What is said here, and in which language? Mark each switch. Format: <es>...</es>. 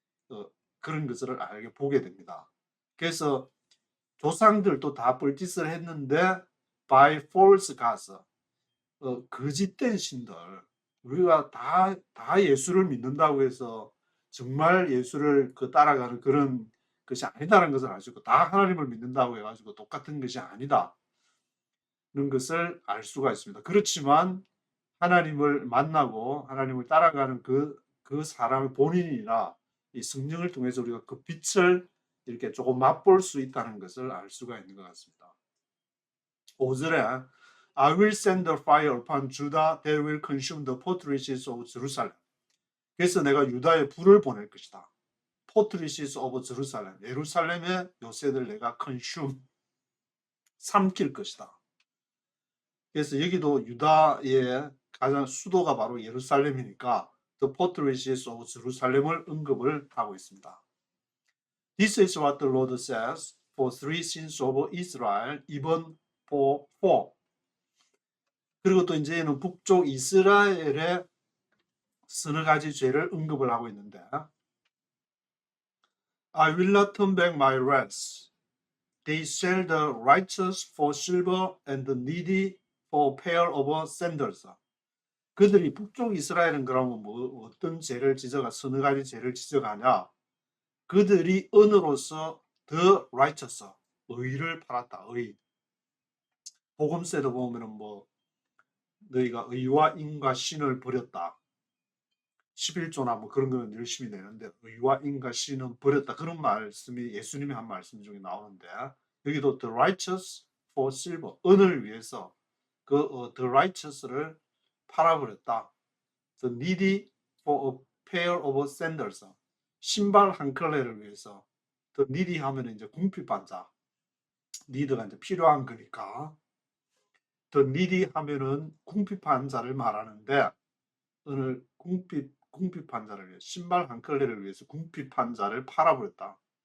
<ko>어, 그런 것을 알게 보게 됩니다. 그래서 조상들도 다 뻘짓을 했는데</ko> <en>by false gods,</en> <ko>거짓된 신들, 우리가 다 예수를 믿는다고 해서 정말 예수를 따라가는 그런 것이 아니다라는 것을 아시고 다 하나님을 믿는다고 해가지고 똑같은 것이 아니다는 것을 알 수가 있습니다. 그렇지만 하나님을 만나고 하나님을 따라가는 그 사람의 본인이나 이 성령을 통해서 우리가 그 빛을 이렇게 조금 맛볼 수 있다는 것을 알 수가 있는 것 같습니다. 5절에</ko> <en>I will send the fire upon Judah that will consume the fortresses of Jerusalem.</en> <ko>그래서 내가 유다에 불을 보낼 것이다.</ko> <en>fortresses of Jerusalem.</en> <ko>예루살렘의 요새들 내가 consume, 삼킬 것이다. 그래서 여기도 유다의 가장 수도가 바로 예루살렘이니까</ko> <en>The fortresses of Jerusalem</en> <ko>을 언급을 하고 있습니다.</ko> <en>This is what the Lord says for three sins of Israel, even for four.</en> <ko>그리고 또 이제는 북쪽 이스라엘의 서너 가지 죄를 언급을 하고 있는데</ko> <en>I will not turn back my wrath. They sell the righteous for silver and the needy for a pair of sandals.</en> <ko>그들이 북쪽 이스라엘은 그러면 뭐 어떤 죄를 지적하 서너 가지 죄를 지적하냐? 그들이 은으로서</ko> <en>the righteous,</en> <ko>의를 팔았다. 의. 복음서에도 보면은 뭐 너희가 의와 인과 신을 버렸다. 11조나 뭐 그런 거는 열심히 내는데 의와 인과 신은 버렸다. 그런 말씀이 예수님이 한 말씀 중에 나오는데 여기도</ko> <en>the righteous for silver,</en> <ko>은을 위해서 the righteous를 팔아버렸다.</ko> <en>The needy for a pair of sandals,</en> <ko>신발 한 켤레를 위해서. The needy 하면 이제 궁핍환자, need가 이제 필요한 거니까. The needy 하면은 궁핍환자를 말하는데 오늘 궁핍환자를 위해 신발 한 켤레를 위해서 궁핍환자를 팔아버렸다.</ko>